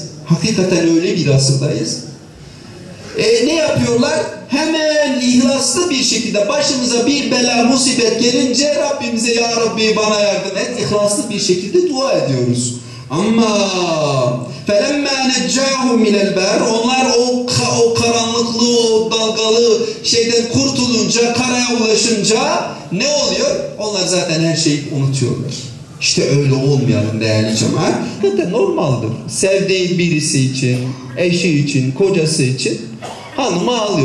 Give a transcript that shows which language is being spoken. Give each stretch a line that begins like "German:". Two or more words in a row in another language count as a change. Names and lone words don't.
Turkish: Hakikaten öyle bir asırdayız. Ne yapıyorlar? Hemen ihlaslı bir şekilde başımıza bir bela, musibet gelince Rabbimize ya Rabbi bana yardım et, ihlaslı bir şekilde dua ediyoruz.
Arabic: Ama فَلَمَّا نَجَّاهُمْ مِنَ الْبَرِ,
Turkish: onlar o karanlıklı, o dalgalı şeyden kurtulunca, karaya ulaşınca ne oluyor? Onlar zaten her şeyi unutuyorlar. İşte öyle olmayalım değerli cemaat. Zaten normaldir. Sevdiği birisi için, eşi için, kocası için hanımı ağlıyor.